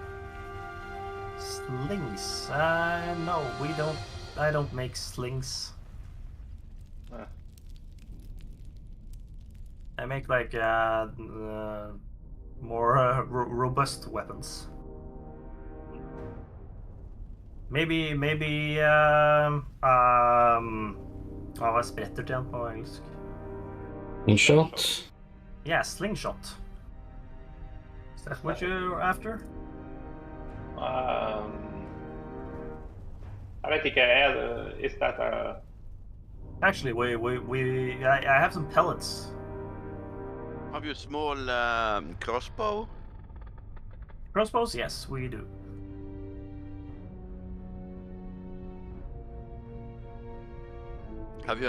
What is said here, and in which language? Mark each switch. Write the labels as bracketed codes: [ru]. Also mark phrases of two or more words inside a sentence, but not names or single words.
[en] Slings? No, we don't. I don't make slings. I make like more robust weapons. [no] Maybe hva spretter til han på engelsk? [en] Slingshot? Yeah, slingshot. Is that what you're after? [no] Jeg vet ikke, [en] is that a... Actually, I have some pellets. Have you a small crossbow? Crossbows? Yes, we do. Have you a